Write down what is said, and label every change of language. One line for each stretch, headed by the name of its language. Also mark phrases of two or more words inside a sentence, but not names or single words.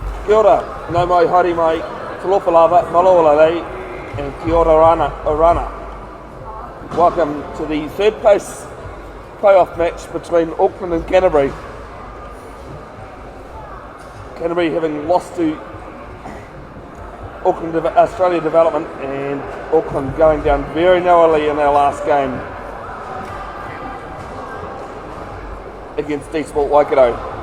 Māori: Kia ora, nau mai haere mai,
Samoan: Talofa Malolalei,
Māori: and
Rarotongan: Kia ora Orana.
English: Welcome to the third place playoff match between Auckland and Canterbury. Canterbury having lost to Auckland Australia Development, and Auckland going down very narrowly in their last game against D-Sport Waikato.